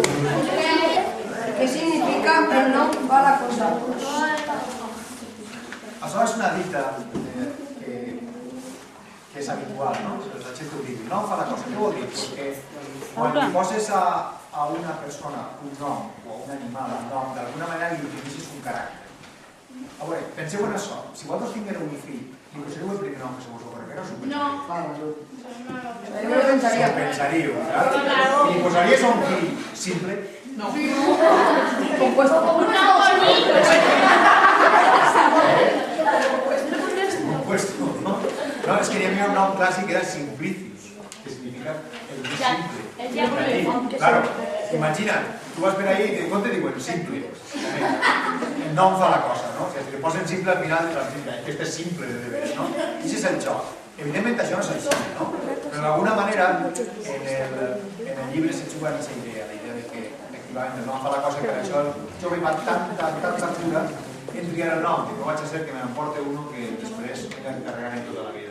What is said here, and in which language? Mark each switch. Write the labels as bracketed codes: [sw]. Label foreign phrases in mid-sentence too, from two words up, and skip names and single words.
[es] ¿Qué significa el no va la cosa? [ca] Això és una dita que és habitual, no? La gent ho diu, no fa la cosa. Què vol dir? Perquè quan li poses a una persona un nom o a un animal un nom, d'alguna manera li utilitzis un caràcter. A veure, penseu en això. Si vosaltres tingueu un fill, li posareu el primer nom que se vos ocorre, no? Jo no pensaria. Ho pensaríeu, clar? I li posaries a un fill simple? [es] No. Compuesto. Compuesto, ¿no? [ca] No, es que hi havia un nom clàssic que era Simplicius, que significa el més simple. Claro, imagina't, tu vas per ahí i de compte diuen simple. El nom fa la cosa, no? Si li posen simple al final, aquest és simple de veres, no? I això és el joc. Evidentment això no és així, no? Però d'alguna manera en el llibre se juga amb aquesta idea, la idea de que efectivament el nom fa la cosa, que per això el jove va tanta cura en triar el nom, que no vaig a ser que m'emporte uno que després tenga que carregar en tota la vida.